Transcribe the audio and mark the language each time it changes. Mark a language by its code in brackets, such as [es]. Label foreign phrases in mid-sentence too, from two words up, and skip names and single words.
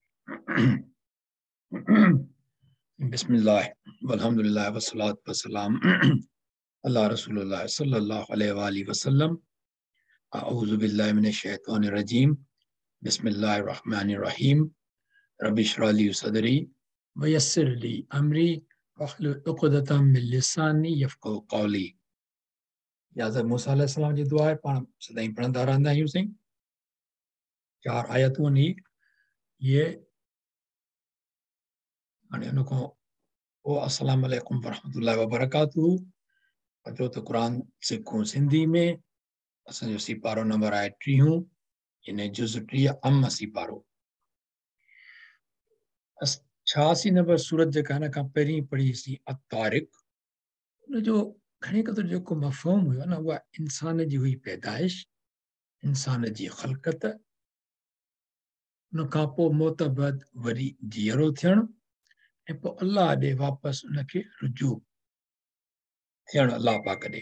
[ar] بسم الله والحمد لله والصلاة والسلام على رسول الله صلى الله عليه وسلم. أعوذ بالله من الشيطان الرجيم. بسم الله الرحمن الرحيم. رب اشرح لي صدري ويسر لي أمري واحلل عقدة من لساني يفقهوا قولي. [sd] या हज़रत मूसा अलैहिस्सलाम जी दुआ है, पाण सदाईं पढ़ंदा रहंदा आहियूं। साईं 4 आयतूं आहिनि ये हाणे हुन खां पोइ [ar] السلام عليكم ورحمة الله وبركاته. [sd] अचो त क़ुरान सिखूं सिंधी में। असांजो सीपारो नंबर आहे 30, यानी जुज़ 30 अम सीपारो। 86 नंबर सूरत जेका हिन खां पहिरीं पढ़ीसीं अतारिक। उनजो घणे क़दुरु जेको मफ़हूम हुयो न, उहा इंसान जी हुई पैदाइश, इंसान जी ख़लक़त, उन खां पोइ मौत बैदि वरी जीअरो थियणु, ऐं पोइ अलाह ॾे वापसि उनखे रुजू थियणु अलाह पाक ॾे।